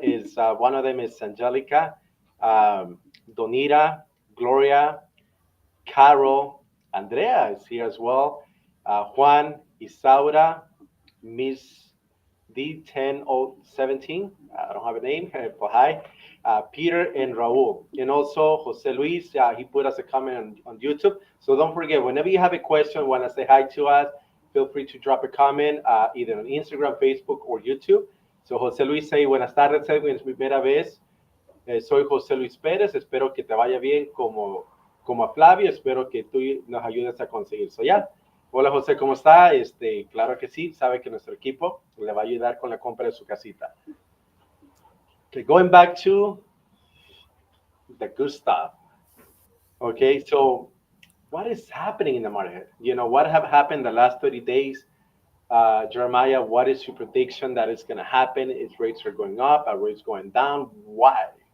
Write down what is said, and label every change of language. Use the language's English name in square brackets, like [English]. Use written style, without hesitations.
[English] Is one of them is Angelica, Donita, Gloria, Carol, Andrea is here as well, Juan, Isaura, Miss D10017, I don't have a name, but hi, Peter and Raul, and also Jose Luis, he put us a comment on YouTube. So don't forget, whenever you have a question, want to say hi to us, feel free to drop a comment either on Instagram, Facebook, or YouTube. So Jose Luis say, [Spanish] buenas tardes, Edwin, es mi primera vez. Soy José Luis Pérez, espero que te vaya bien como a Flavio, espero que tú nos ayudes a conseguir. So, ya. Hola José, ¿cómo está? Claro que sí, sabe que nuestro equipo le va a ayudar con la compra de su casita. [English] Okay, going back to the good stuff. Okay, so what is happening in the market? You know, what have happened the last 30 days? Jeremiah, what is your prediction that is going to happen? Is rates are going up? Are rates going down? Why?